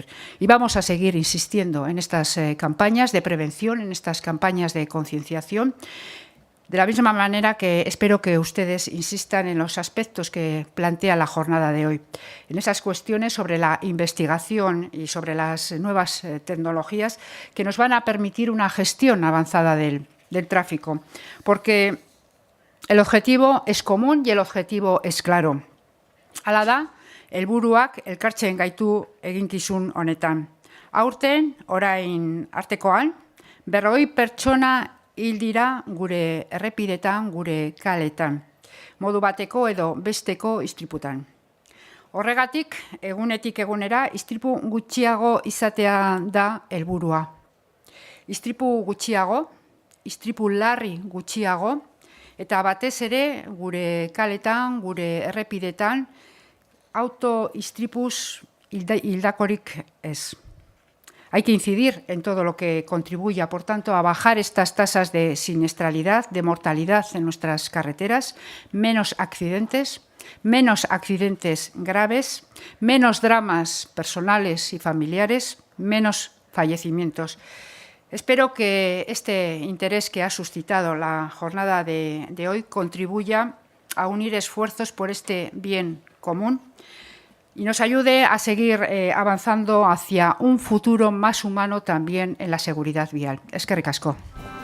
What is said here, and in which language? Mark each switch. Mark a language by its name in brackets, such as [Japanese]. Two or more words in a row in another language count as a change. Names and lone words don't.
[Spanish] Y vamos a seguir insistiendo en estas campañas de prevención, en estas campañas de concienciación, De la misma manera que espero que ustedes insistan en los aspectos que plantea la jornada de hoy, en esas cuestiones sobre la investigación y sobre las nuevas tecnologías que nos van a permitir una gestión avanzada del tráfico, porque el objetivo es común y el objetivo es claro. [Basque] Hala da, helburuak elkartzen gaitu eginkizun honetan. Aurten, orain artekoan, 40 pertsona hil dira gure errepidetan, gure kaletan, modu bateko edo besteko istriputan. Horregatik, egunetik egunera, istripu gutxiago izatea da helburua. Istripu gutxiago, istripu larri gutxiago, eta batez ere gure kaletan, gure errepidetan, auto-istripuz hildakorik ez. [Spanish] Hay que incidir en todo lo que contribuya, por tanto, a bajar estas tasas de siniestralidad, de mortalidad en nuestras carreteras, menos accidentes graves, menos dramas personales y familiares, menos fallecimientos. Espero que este interés que ha suscitado la jornada de hoy contribuya a unir esfuerzos por este bien común y nos ayude a seguir avanzando hacia un futuro más humano también en la seguridad vial. [Basque] Eskerrik asko.